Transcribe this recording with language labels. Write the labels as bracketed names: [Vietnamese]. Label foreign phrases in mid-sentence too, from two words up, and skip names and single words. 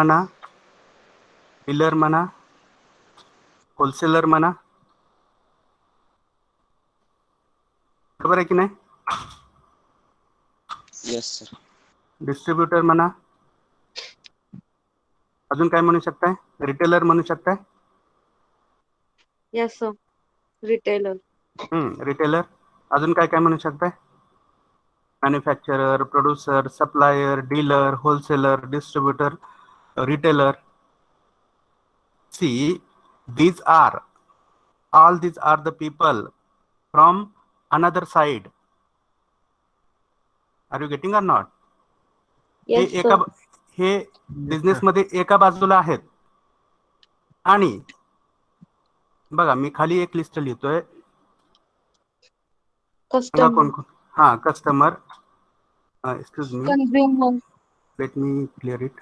[Marathi] म्हणा, डीलर म्हणा, होलसेलर म्हणा. बरोबर आहे की नाही? [English] Yes, sir. [Marathi] डिस्ट्रीब्युटर म्हणा. अजून काय म्हणू शकताय? रिटेलर म्हणू शकताय. [English] Yes, sir. Retailer. [Marathi] रिटेलर. अजून काय काय म्हणू शकताय? मॅन्युफॅक्चरर, प्रोड्युसर, सप्लायर, डीलर, होलसेलर, डिस्ट्रीब्युटर, retailer. [English] See, all these are the people from another side. Are you getting or not? Yes, [Marathi] हे [English] sir. [Marathi] हे बिझनेस मध्ये एका बाजूला आहेत आणि बघा मी खाली एक लिस्ट लिहितोय, सांगा कोण कस्टमर, कोण. हा, कस्टमर, [English] excuse me, [Marathi] कंझ्युमर, [English] let me clear it.